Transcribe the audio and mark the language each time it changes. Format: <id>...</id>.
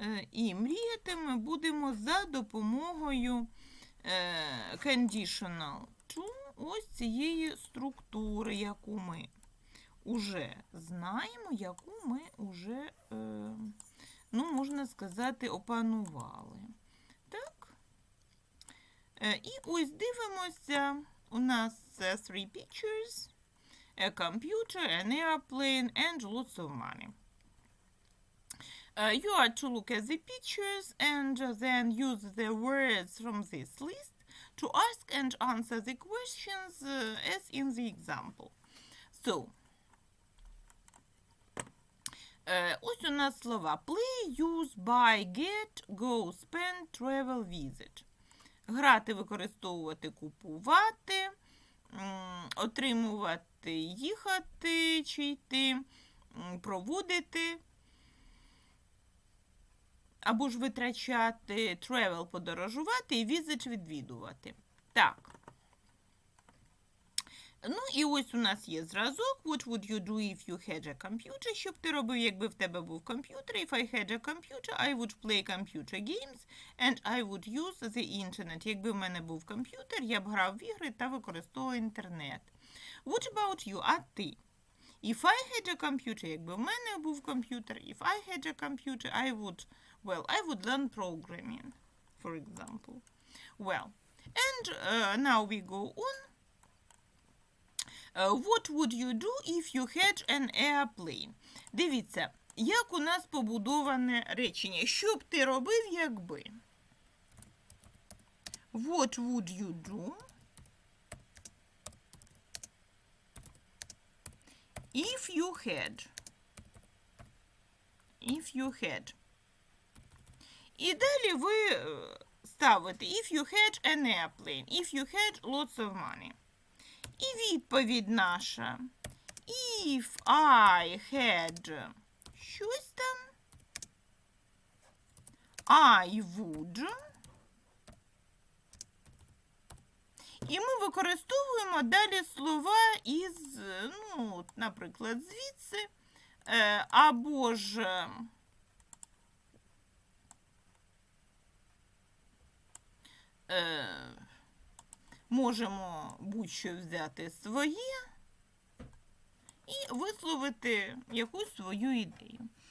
<uk>І мріяти ми будемо за допомогою conditional to, ось цієї структури, яку ми вже знаємо, яку ми вже, можна сказати, опанували. Так? І ось дивимося, у нас</uk> <en>three pictures, a computer, an airplane, and lots of money. You are to look at the pictures and then use the words from this list to ask and answer the questions as in the example. So,</en> <uk>ось у нас слова</uk> <en>play, use, buy, get, go, spend, travel, visit.</en> <uk>Грати, використовувати, купувати, отримувати, їхати чи йти, проводити, або ж витрачати, travel – подорожувати і visit – відвідувати. Так. І ось у нас є зразок.</uk> <en>What would you do if you had a computer?</en> <uk>Що б ти робив, якби в тебе був комп'ютер?</uk> <en>If I had a computer, I would play computer games and I would use the internet.</en> <uk>Якби в мене був комп'ютер, я б грав в ігри та використовував інтернет.</uk> <en>What about you?</en> <uk>А ти?</uk> <en>If I had a computer,</en> <uk>якби в мене був комп'ютер,</uk> <en>if I had a computer, I would learn programming, for example. Well, and now we go on. What would you do if you had an airplane?</en> <uk>Дивіться, як у нас побудоване речення. Що б ти робив, якби?</uk> <en>What would you do if you had? If you had.</en> <uk>І далі ви ставите</uk> <en>if you had an airplane, if you had lots of money.</en> <uk>І відповідь наша.</uk> <en>If I had</en> <uk>щось там,</uk> <en>I would.</en> <uk>І ми використовуємо далі слова із, наприклад, звідси, або ж можемо будь-що взяти своє і висловити якусь свою ідею.</uk>